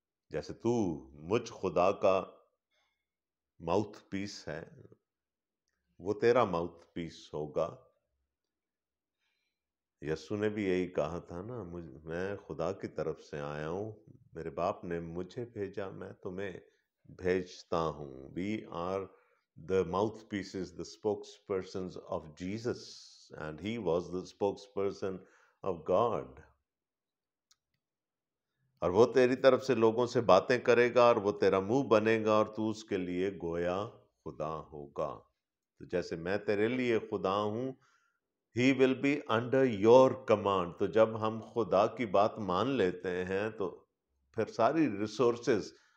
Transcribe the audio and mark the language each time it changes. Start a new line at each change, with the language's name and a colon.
Urdu: جیسے تو مجھ خدا کا ماؤتھ پیس ہے، وہ تیرا ماؤتھ پیس ہوگا. یسوع نے بھی یہی کہا تھا نا، میں خدا کی طرف سے آیا ہوں، میرے باپ نے مجھے بھیجا، میں تمہیں بھیجتا ہوں.
English: We are the mouthpieces, the spokespersons of Jesus, and he was the spokesperson of God.
Urdu: اور وہ تیری طرف سے لوگوں سے باتیں کرے گا اور وہ تیرا منہ بنے گا اور تو اس کے لیے گویا خدا ہوگا. تو جیسے میں تیرے لیے خدا ہوں،
English: He will be under your command.
Urdu: تو جب ہم خدا کی بات مان لیتے ہیں تو پھر ساری ریسورسز